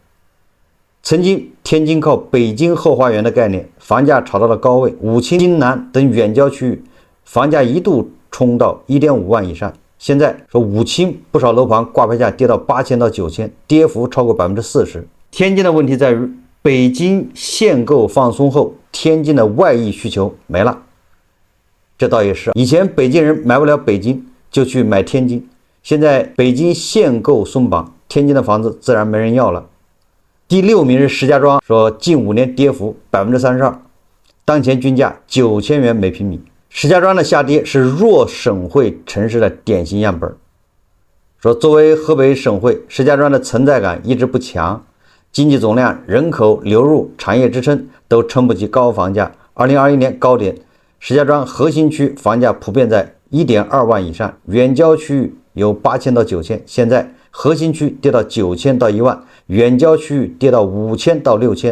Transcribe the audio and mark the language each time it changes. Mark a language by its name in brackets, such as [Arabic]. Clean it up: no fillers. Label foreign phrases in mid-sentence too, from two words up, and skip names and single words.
[Chinese] 曾經天津靠北京後花園的概念，房價炒到了高位，武清、津南等遠郊區域房價一度衝到1.5萬以上。現在說武清不少樓盤掛牌價跌到8000到9000，跌幅超過40%。天津的問題在於北京限购放鬆後，天津的外溢需求沒了。這倒也是，以前北京人買不了北京就去買天津，現在北京限购鬆綁，天津的房子自然沒人要了。第6名是石家莊，說近5年跌幅32%，當前均價9000元每平米。石家莊的下跌是弱省會城市的典型樣本。說作為河北省會，石家莊的存在感一直不強，經濟總量、人口流入、產業支撐都撐不起高房價。2021年高點，石家莊核心區房價普遍在1.2萬以上，遠郊區域有8000到9000，現在核心區跌到9000到1萬，遠郊區域跌到5000到6000。